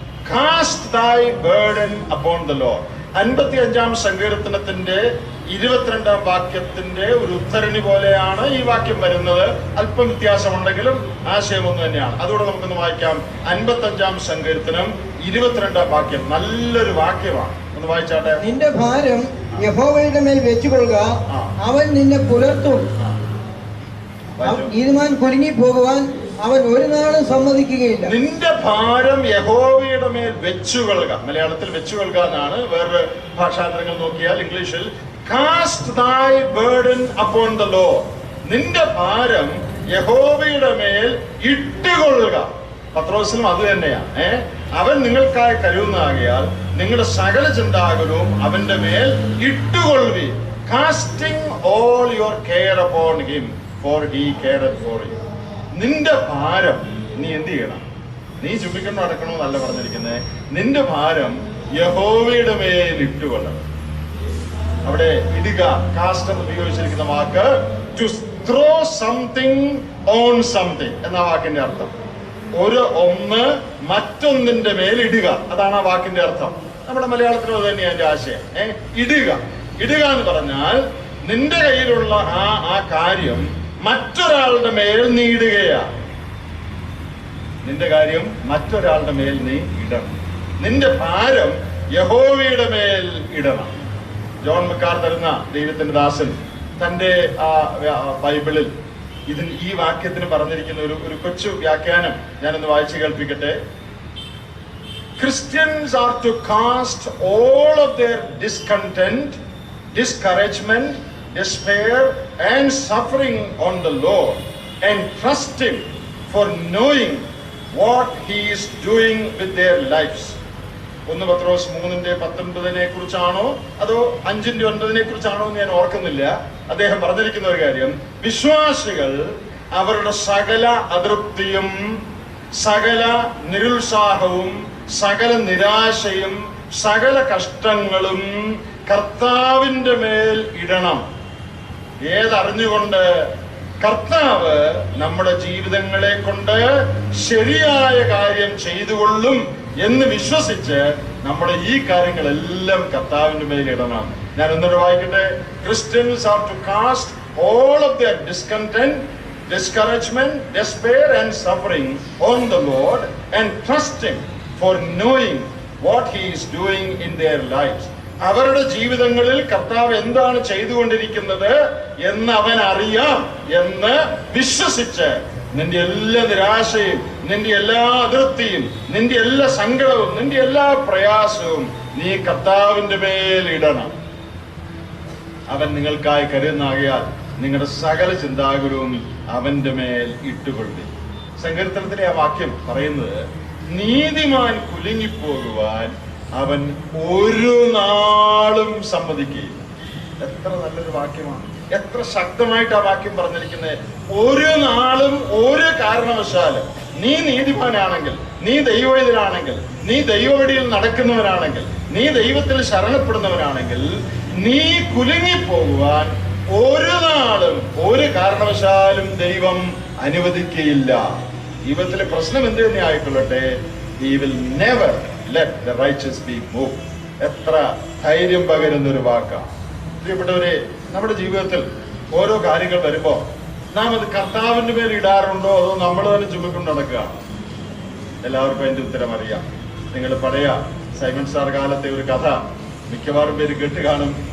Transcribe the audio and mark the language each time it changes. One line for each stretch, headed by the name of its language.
English: Cast thy burden upon the Lord.
Malayalam: 55-ാം സങ്കീർത്തനത്തിന്റെ 22-ാം വാക്യത്തിന്റെ ഒരു ഉദ്ധരണി പോലെയാണ് ഈ വാക്യം വരുന്നത്. അല്പം വ്യത്യാസമുണ്ടെങ്കിലും ആശയം ഒന്ന് തന്നെയാണ്. അതുകൂടെ നമുക്കൊന്ന് വായിക്കാം. 55-ാം സങ്കീർത്തനം 22-ാം വാക്യം നല്ലൊരു വാക്യമാണ്. ഒന്ന് വായിച്ചാട്ടെ. നിന്റെ ഭാരം യഹോവയുടെ മേൽ വെച്ചുകൊള്ളുക, അവൻ നിന്നെ പുലർത്തും. ഇരുമാൻ കുലുങ്ങി പോകുവാൻ അവൻ ഒരു നാളും സമ്മതിക്കുകയില്ല. നിന്റെ ഭാരം യഹോവയുടെ മേൽ വെച്ചുകൊള്ളുക. മലയാളത്തിൽ വെച്ചുകൊള്ളുക എന്നാണ്. വേറെ ഭാഷാന്തരങ്ങൾ നോക്കിയാൽ ഇംഗ്ലീഷിൽ
English: Cast thy burden upon the Lord.
Malayalam: നിന്റെ ഭാരം യഹോവയുടെ മേൽ ഇട്ടുകൊള്ളുക. പത്രോസിനും അത് തന്നെയാണ്. അവൻ നിങ്ങൾക്കായി കരുതുന്നതാകയാൽ നിങ്ങളുടെ സകല ചിന്താകുലവും അവന്റെ മേൽ ഇട്ടുകൊള്ളുവീൻ.
English: Casting all your care upon him, for he careth for you.
Malayalam: നിന്റെ ഭാരം നീ എന്ത് ചെയ്യണം? നീ ചുമ്മിക്കൊണ്ട് നടക്കണോ എന്നല്ല പറഞ്ഞിരിക്കുന്നത്. നിന്റെ ഭാരം യഹോവയുടെ മേൽ ഇട്ടുകൊള്ളണം. അവിടെ ഇടുക, കാസ്റ്റ് എന്ന് ഉപയോഗിച്ചിരിക്കുന്ന വാക്ക്
English: to throw something on something
Malayalam: എന്ന വാക്കിന്റെ അർത്ഥം. ഒന്ന് മറ്റൊന്നിന്റെ മേൽ ഇടുക, അതാണ് ആ വാക്കിന്റെ അർത്ഥം. നമ്മുടെ മലയാളത്തിലും അത് തന്നെയാണ് അതിന്റെ ആശയം. ഇടുക എന്ന് പറഞ്ഞാൽ നിന്റെ കയ്യിലുള്ള ആ കാര്യം മറ്റൊരാളുടെ മേൽ നീ ഇടുകയാ. നിന്റെ കാര്യം മറ്റൊരാളുടെ മേൽ നീ ഇടണം. നിന്റെ ഭാരം യഹോവയുടെ മേൽ ഇടണം. ജോൺ മക്കാർ തരുന്ന ദൈവത്തിന്റെ ദാസൻ തന്റെ ബൈബിളിൽ ഈ വാക്യത്തിന് പറഞ്ഞിരിക്കുന്ന ഒരു കൊച്ചു വ്യാഖ്യാനം ഞാനൊന്ന് വായിച്ചു കേൾപ്പിക്കട്ടെ.
English: Christians are to cast all of their discontent, discouragement, despair and suffering on the Lord and trust Him for knowing what He is doing with their lives.
Malayalam: 1 പത്രോസ് 3:19 കുറിച്ചാണോ അതോ 5:9 കുറിച്ചാണോ എന്ന് ഞാൻ ഓർക്കുന്നില്ല. അദ്ദേഹം പറഞ്ഞിരിക്കുന്ന ഒരു കാര്യം, വിശ്വാസികൾ അവരുടെ സകല അതൃപ്തിയും സകല നിരുത്സാഹവും സകല നിരാശയും സകല കഷ്ടങ്ങളും കർത്താവിന്റെ മേൽ ഇടണം. ഏതറിഞ്ഞുകൊണ്ട്? കർത്താവ് നമ്മുടെ ജീവിതങ്ങളെ കൊണ്ട് ശരിയായ കാര്യം ചെയ്തുകൊള്ളും എന്ന് വിശ്വസിച്ച് നമ്മുടെ ഈ കാര്യങ്ങളെല്ലാം കർത്താവിന്റെ മേൽ ഇടണം. ഞാൻ ഒന്നുകൂടെ വായിക്കട്ടെ.
English: Christians are to cast all of their discontent, discouragement, despair and suffering on the Lord and trust Him for knowing what He is doing in their lives.
Malayalam: അവരുടെ ജീവിതങ്ങളിൽ കർത്താവ് എന്താണ് ചെയ്തുകൊണ്ടിരിക്കുന്നത് എന്ന് അവൻ അറിയാം എന്ന് വിശ്വസിച്ച് നിന്റെ എല്ലാ നിരാശയും നിന്റെ എല്ലാ അതൃപ്തിയും നിന്റെ എല്ലാ സങ്കടവും നിന്റെ എല്ലാ പ്രയാസവും നീ കർത്താവിന്റെ മേൽ ഇടണം. അവൻ നിങ്ങൾക്കായി കരുതുന്നാകയാൽ നിങ്ങളുടെ സകല ചിന്താകുലവും അവന്റെ മേൽ ഇട്ടുകൊള്ളി. സങ്കീർത്തനത്തിലെ ആ വാക്യം പറയുന്നത്, നീതിമാൻ കുലുങ്ങിപ്പോകുവാൻ അവൻ ഒരു നാളും സമ്മതിക്കുകയില്ല. എത്ര നല്ലൊരു വാക്യമാണ്, എത്ര ശക്തമായിട്ട് ആ വാക്യം പറഞ്ഞിരിക്കുന്നത്. ഒരു നാളും ഒരു കാരണവശാലും നീ നീതിമാനാണെങ്കിൽ, നീ ദൈവവേദനാണെങ്കിൽ, നീ ദൈവവഴിയിൽ നടക്കുന്നവനാണെങ്കിൽ, നീ ദൈവത്തിൽ ശരണപ്പെടുന്നവനാണെങ്കിൽ നീ കുലുങ്ങിപ്പോകുവാൻ ഒരു നാളും ഒരു കാരണവശാലും ദൈവം അനുവദിക്കുകയില്ല. ജീവിതത്തിലെ പ്രശ്നം എന്ത് തന്നെ ആയിക്കൊള്ളട്ടെ,
English: he will never let the righteous be moved.
Malayalam: എത്ര ധൈര്യം പകരുന്ന ഒരു വാക്കാണ്. പ്രിയപ്പെട്ടവരെ, നമ്മുടെ ജീവിതത്തിൽ ഓരോ കാര്യങ്ങൾ വരുമ്പോ നാം അത് കർത്താവിന്റെ മേൽ ഇടാറുണ്ടോ അതോ നമ്മൾ തന്നെ ചുമക്കൊണ്ട് നടക്കുകയാണ്? എല്ലാവർക്കും അതിന്റെ ഉത്തരം അറിയാം. നിങ്ങൾ പഴയ സൈമൺ സാർ കാലത്തെ ഒരു കഥ മിക്കവാറും പേര് കേട്ട് കാണും.